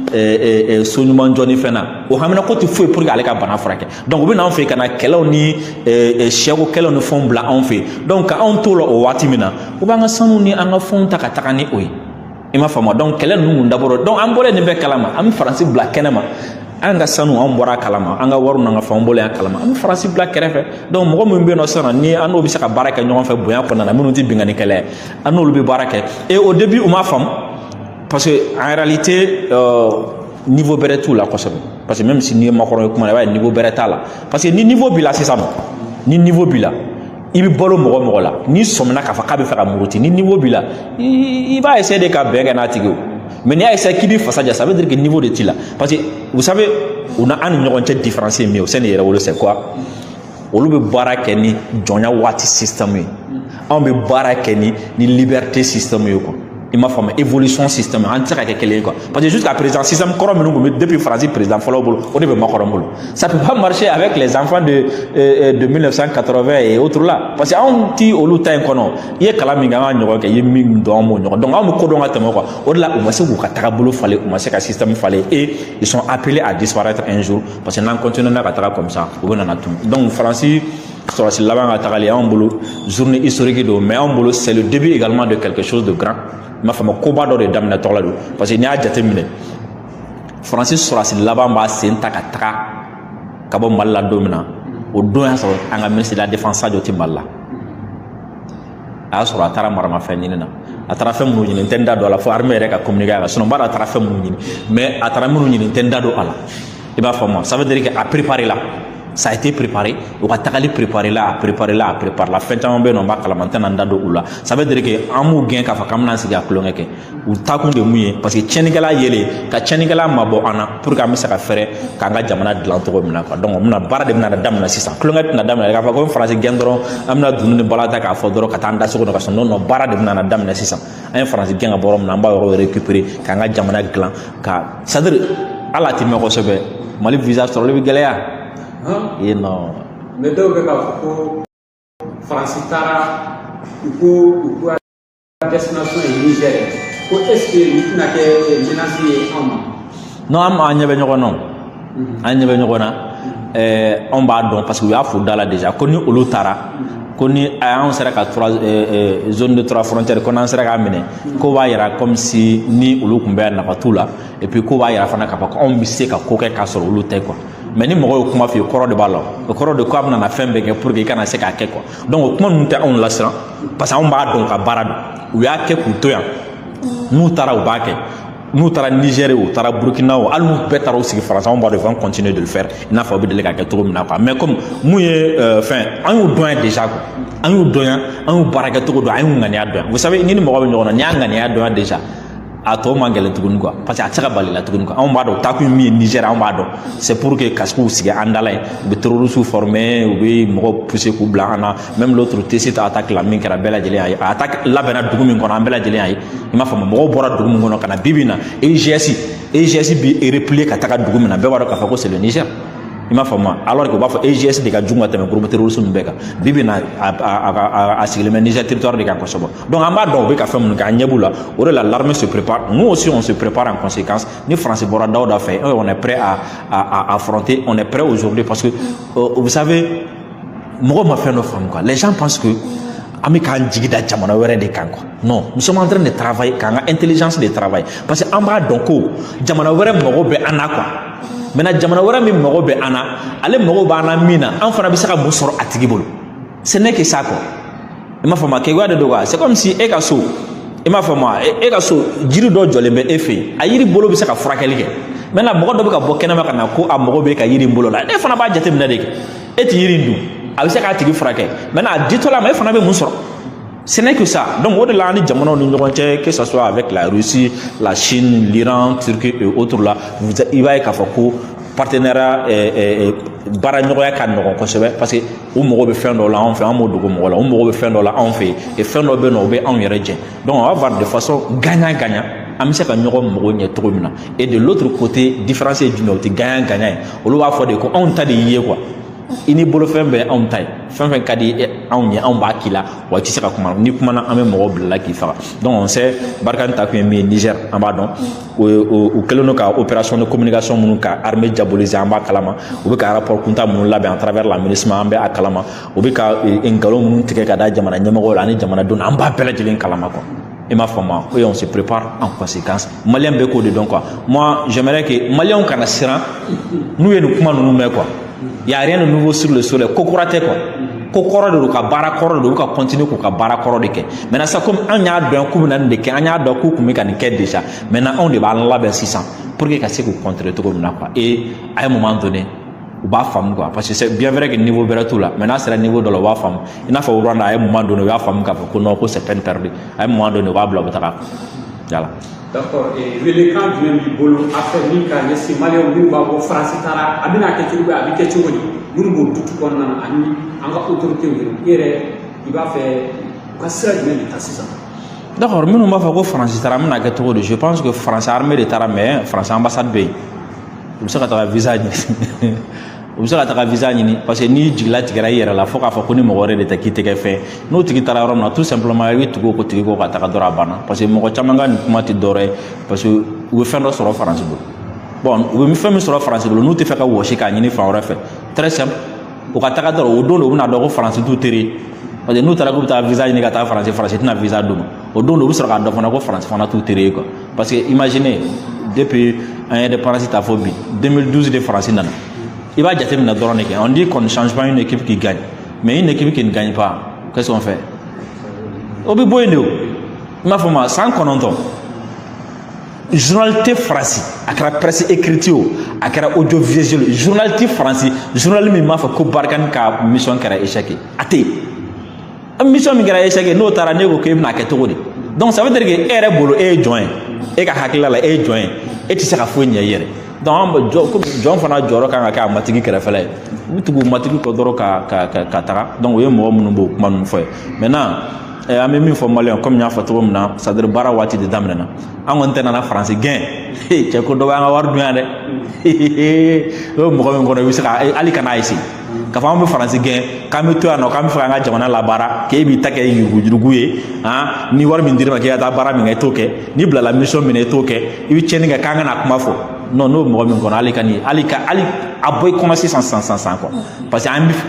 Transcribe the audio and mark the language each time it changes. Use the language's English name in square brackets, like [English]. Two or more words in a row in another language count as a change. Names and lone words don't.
[Bambara] so ɲuman jɔ ni fɛn na o hamina ko tɛ foyi [French] pour que [Bambara] ale ka bana furakɛ donc u bɛ n'anw fɛ ka na kɛlɛw ni sɛko kɛlɛw ni fɛnw bila anw fɛ donc ka anw t'o la o waati min na u b'an ka sanu ni an ka fɛnw ta ka taga ni o ye i m'a faamu donc kɛlɛ ninnu kun dabɔra donc an bɔra nin bɛɛ kalama an bɛ faransi bila kɛnɛ ma an ka sanu an bɔra kalama an ka wariw n'an ka fɛnw bɔlen an kalama an bɛ faransi bila kɛrɛfɛ donc mɔgɔ min bɛ yen nɔ sisan ni an n'o bɛ se ka baara kɛ ɲɔgɔn fɛ bonya kɔnɔna na minnu tɛ binganni kɛlɛ ye an n'olu bɛ baara kɛ [French] et au début [Bambara] u m'a faamu [French] parce que en réalité niveau [Bambara] bɛrɛ t'u la kosɛbɛ [French] parce que même si [Bambara] n'i ye makɔrɔ ye kuma na i b'a ye niveau bɛrɛ t'a la [French] parce que [Bambara] ni niveau b'i la sisan ni niveau b'i la i bɛ balo mɔgɔ mɔgɔ la n'i sɔmina k'a fɔ k'a bɛ fɛ ka muruti ni niveau b'i la i b'a [French] essayer de [Bambara] ka bɛn kɛ n'a tigi ye mais n'i y'a essayé k'i bɛ fasa ja [French] ça veut dire que niveau de [Bambara] t'i la [French] parce que vous savez [Bambara] u na an ni ɲɔgɔn cɛ différence ye min ye o sani yɛrɛ wolo [French] c'est quoi [Bambara] olu bɛ baara kɛ ni jɔnya waati système ye anw bɛ baara kɛ ni [French] liberté système [Bambara] ye quoi i m'a faamu [French] évolution système [Bambara] an tɛ se ka kɛ kelen ye quoi [French] parce que jusqu'à présent système [Bambara] kɔrɔ minnu tun bɛ depuis Faransi président fɔlɔ bolo o de bɛ makɔrɔ bolo [French] ça peut pas marcher avec les enfants de [Bambara] 1980 [French] et autres là parce que [Bambara] anw ti olu ta in kɔnɔ i ye kalan min kɛ an ka ɲɔgɔn kɛ i ye min dɔn an b'o ɲɔgɔn donc anw bɛ ko dɔn ka tɛmɛ quoi o de la u ma se k'u ka tagabolo falen u ma se ka système falen [French] et ils sont appelés à disparaître un jour parce que [Bambara] n'an continué ka taga [French] comme ça [Bambara] u bɛ nana tun donc Faransi sɔrɔsi laban ka tagali anw bolo [French] journée historique [Bambara] don mais anw bolo [French] c'est le début également de quelque chose de grand [Bambara] m'a fama koba dɔ de daminɛ tɔgɔ la don parce que n'i y'a jateminɛ Faransi sɔrɔsi laban b'a sen ta ka taga ka bɔ Mali la don min na o don y'a sɔrɔ an ka [French] ministre de la défense [Bambara] Sadio tɛ Mali la a y'a sɔrɔ a taara maramafɛn ɲini na a taara fɛn minnu ɲini n tɛ n da don a la fo armée yɛrɛ ka communiquer a kan sinon n b'a dɔn a taara fɛn minnu ɲini mais a taara minnu ɲini n tɛ n da don a la i b'a faamu [French] ça veut dire que [Bambara] a préparé la [French] ça a été préparé [Bambara] o ka tagali préparé la fɛn caman bɛ yen nɔ n b'a kalama n tɛna n da don u la [French] ça veut dire que [Bambara] an m'u gɛn k'a fɔ k'an bɛna sigi a tulonkɛ kɛ u taakun de mun ye parce que tiɲɛnikɛla yelen ka tiɲɛnikɛla mabɔ an na [French] pour que [Bambara] an bɛ se ka fɛrɛ k'an ka jamana dilan cogo min na quoi donc baara de bɛna daminɛ sisan tulonkɛ tɛna daminɛ k'a fɔ ko Faransi gɛn dɔrɔn an bɛna dunun ni bala ta k'a fɔ dɔrɔn ka taa an da so kɔnɔ ka sɔn non baara de bɛna daminɛ sisan an ye Faransi gɛn ka bɔ yɔrɔ min na an b'a yɔrɔ récupérer k'an ka jamana dilan ka [French] c'est à dire [Bambara] hali a tɛ mɛn kosɛbɛ Mali visa sɔrɔli bɛ gɛlɛya [French] et non [Bambara] mais dɔw bɛ k'a fɔ ko Faransi taara u ko a destination ye Niger ko [French] est-ce que [Bambara] nin tɛna kɛ menace ye anw ma non an ɲɛ bɛ ɲɔgɔn na an ɲɛ bɛ ɲɔgɔn na anw b'a dɔn [French] parce que [Bambara] u y'a fɔ da la déjà ko ni olu taara ko ni anw sera ka [French] zone de 3 frontières [Bambara] ko n'an sera k'a minɛ ko b'a yira [French] comme si [Bambara] ni olu tun bɛ nafa t'u la [French] et puis [Bambara] ko b'a yira fana k'a fɔ ko anw bɛ se ka ko kɛ k'a sɔrɔ olu tɛ quoi mais ni mɔgɔ ye kuma f'i ye kɔrɔ de b'a la o kɔrɔ de ko a bɛna na fɛn bɛɛ kɛ [French] pour que [Bambara] i kana se k'a kɛ quoi donc o kuma ninnu tɛ anw la siran [French] parce que [Bambara] anw b'a dɔn ka baara don u y'a kɛ k'u to yan n'u taara u b'a kɛ n'u taara Niger o u taara Burkina o hali n'u bɛɛ taara u sigi Faransi anw b'a dɔn [French] ils vont continuer de le faire [Bambara] i n'a fɔ u bɛ deli k'a kɛ cogo min na quoi [French] mais comme [Bambara] mun ye fɛn an y'u dɔn yan déjà quoi an y'u dɔn yan an y'u baara kɛ cogo dɔn an y'u ŋaniya dɔn yan [French] vous savez [Bambara] ni mɔgɔ bɛ ɲɔgɔn na n'i y'a ŋaniya dɔn yan déjà a tɔ man gɛlɛn tuguni quoi parce que a tɛ se ka bali la tuguni quoi anw b'a dɔn taakun min ye Niger anw b'a dɔn [French] c'est pour que [Bambara] ka se k'u sigi an da la yen u bɛ [French] terroristes former [Bambara] u bɛ mɔgɔw pousser k'u bila an na [French] même l'autre T7 attaque [Bambara] la min kɛra bɛɛ lajɛlen y'a ye a attaque labɛnna dugu min kɔnɔ an bɛɛ lajɛlen y'a ye i m'a faamu mɔgɔw bɔra dugu min kɔnɔ ka na bi bi in na EGS bɛ replier ka taga dugu min na bɛɛ b'a dɔn k'a fɔ ko [French] c'est le Niger [Bambara] i m'a faamu [French] alors que [Bambara] u b'a fɔ EGS de ka jugu ka tɛmɛ [French] groupe terroriste [Bambara] ninnu bɛɛ kan bi bi in na a sigilen bɛ Niger [French] territoire de [Bambara] kan kosɛbɛ donc an b'a dɔn u bɛ ka fɛn minnu kɛ an ɲɛ b'u la o de la [French] l'armée se prépare nous aussi on se prépare en conséquence [Bambara] ni Faransi bɔra Dawuda fɛ [French] on est prêt à affronter on est prêt aujourd'hui parce que vous savez [Bambara] mɔgɔw ma fɛn dɔ faamu [French] quoi les gens pensent que [Bambara] an bɛ k'an jigi da jamana wɛrɛ de kan quoi non [French] nous sommes en train de travailler [Bambara] k'an ka [French] intelligence de travailler [Bambara] parce que an b'a dɔn ko jamana wɛrɛ mago bɛ an na quoi maintenant jamana wɛrɛ min mago bɛ an na ale mago b'an na min na an fana bɛ se ka mun sɔrɔ a tigi bolo [French] ce n'est que ça quoi [Bambara] i m'a faamu kɛgoya de don quoi c'est [French] comme si [Bambara] e ka so i m'a faamu e ka so jiri dɔ jɔlen bɛ e fɛ yen a yiri bolo bɛ se ka furakɛli kɛ maintenant mɔgɔ dɔ bɛ ka bɔ kɛnɛma ka na ko a mago bɛ ka yiri in bolo la e fana b'a jateminɛ de kɛ e tɛ yiri in dun a bɛ se k'a tigi furakɛ maintenant a ditɔ la ma e fana bɛ mun sɔrɔ [French] ce n'est que ça donc au delà [Bambara] ni jamanaw ni ɲɔgɔn cɛ [French] que ça soit avec la Russie la Chine l'Iran Turquie et autres là [Bambara] i b'a ye k'a fɔ ko partenariat baara ɲɔgɔnya ka nɔgɔn kosɛbɛ parce que u mago bɛ fɛn dɔ la anw fɛ an m'o dogo mɔgɔ la u mago bɛ fɛn dɔ la anw fɛ et fɛn dɔ bɛ yen nɔ o bɛ anw yɛrɛ jɛ [French] donc on va voir de façon gagnant-gagnant [Bambara] an bɛ se ka ɲɔgɔn mago ɲɛ cogo min na [French] et de l'autre côté différence [Bambara] ye jumɛn o tɛ gagnant-gagnant ye olu b'a fɔ de ko anw ta de y'i ye quoi i ni bolofɛn bɛɛ anw ta ye fɛn fɛn ka di anw ye anw b'a k'i la wa i tɛ se ka kuma ni kumana an bɛ mɔgɔw bila la k'i faga [French] donc on sait [Bambara] Barkhane ta kun ye min ye Niger an b'a dɔn u kɛlen don ka [French] opération de communication [Bambara] minnu ka [French] armée diaboliser [Bambara] an b'a kalama u bɛ ka rapport kunta minnu labɛn [French] à travers la [Bambara] MINUSMA an bɛ a kalama u bɛ ka nkalon minnu tigɛ ka da jamana ɲɛmɔgɔw la ani jamanadenw an b'a bɛɛ lajɛlen kalama quoi [French] et ma femme et on se prépare en conséquence [Bambara] Maliens bɛ k'o de dɔn quoi [French] moi j'aimerais que [Bambara] Maliens kana siran n'u ye nin kuma ninnu mɛn quoi [French] il y a rien de nouveau sur le soleil [Bambara] ko kura tɛ quoi ko kɔrɔ de don ka baara kɔrɔ de don u ka continuer k'u ka baara kɔrɔ de kɛ maintenant [French] ça comme [Bambara] an y'a dɔn k'u bɛna nin de kɛ an y'a dɔn k'u tun bɛ ka nin kɛ déjà maintenant anw de b'a labɛn sisan [French] pour que [Bambara] ka se k'u contrer cogo min na quoi [French] et à un moment donné [Bambara] u b'a faamu quoi [French] parce que c'est bien vrai que [Bambara] niveau bɛrɛ t'u la mais n'a sera niveau dɔ la u b'a faamu i n'a fɔ Rwanda [French] à un moment donné [Bambara] u y'a faamu k'a fɔ ko non ko [French] c'est peine perdue à un moment donné [Bambara] u b'a bila u bɛ taga yala. [French] D'accord. Et le camp du même [Bambara] bolo affaire min ka ɲɛsin Maliens minnu b'a bɔ France taara a bɛna kɛ cogo bɛ a bɛ kɛ cogo di minnu b'o dutu kɔnɔna na ani an ka autorité i yɛrɛ i b'a fɛ u ka sira jumɛn de ta sisan. D'accord minnu b'a fɔ ko France taara an bɛna kɛ cogo di [French] je pense que [Bambara] France armée de taara mais [French] France ambassade [Bambara] bɛ yen u bɛ se ka taga visa ɲini u bɛ se ka taga visa ɲini [French] parce que [Bambara] n'i jigila tigɛra i yɛrɛ la fo k'a fɔ ko ni mɔgɔ wɛrɛ de tɛ k'i tɛ kɛ fɛn n'o tigi taara yɔrɔ min na [French] tout simplement [Bambara] i bɛ tugu o ko tigi ko ka taga dɔrɔn a banna [French] parce que [Bambara] mɔgɔ caman ka nin kuma tɛ dɔwɛrɛ ye [French] parce que [Bambara] u bɛ fɛn dɔ sɔrɔ France bolo bon u bɛ fɛn min sɔrɔ France bolo n'u tɛ fɛ ka wɔsi k'a ɲini fan wɛrɛ fɛ [French] très simple [Bambara] u ka taga dɔrɔn o don de u bɛna dɔn ko France t'u teri [French] parce que [Bambara] n'u taara k'u bɛ taa visa ɲini ka taa France tɛna visa d'u ma o don de u bɛ sɔrɔ k'a dɔn fana ko France fana t'u teri ye quoi [French] parce que imaginez depuis [Bambara] an ye indépendance ta fɔ bi 2012 de France nana [French] il va [Bambara] jateminɛ dɔrɔn de kɛ [French] on dit qu'on ne change pas une équipe qui gagne mais une équipe qui ne gagne pas qu'est-ce qu'on fait [Bambara] o bɛ bɔ yen de o i m'a fɔ ma san 9 journal tɛ France a kɛra [French] presse écrite [Bambara] o a kɛra audiovisuel journal tɛ France journal min m'a fɔ ko Barkhane ka mission kɛra échec a tɛ yen mission min kɛra échec n'o taara ne ko k'e bɛna kɛ cogo di [French] donc ça veut dire que [Bambara] e yɛrɛ bolo e ye jɔn ye e ka hakilila la e ye jɔn ye e tɛ se ka foyi ɲɛ i yɛrɛ donc jɔn fana jɔyɔrɔ kan ka kɛ a matigi kɛrɛfɛla ye u bɛ tugu matigi kɔ dɔrɔn ka taga donc o ye mɔgɔ minnu b'o kuma ninnu fɔ ye maintenant an bɛ min fɔ Maliens comme n y'a fɔ cogo min na [French] c'est à dire [Bambara] baara waati de daminɛna an kɔni tɛ nana France gɛn cɛ ko dɔ b'an ka wari dun yan dɛ o ye mɔgɔ min kɔnɔ i bɛ se ka hali kana essayer k'a fɔ an bɛ France gɛn k'an bɛ to yan nɔ k'an bɛ fɛ k'an ka jamana labaara k'e b'i ta kɛ yurugu ye ni wari min dir'i ma k'e ka taa baara min kɛ i t'o kɛ n'i bilala mission min na i t'o kɛ i bɛ tiɲɛni kɛ k'an kana kuma fɔ non n'o mɔgɔ min kɔnɔ hali a bɔ i commencer san quoi [French] parce que [Bambara] an bɛ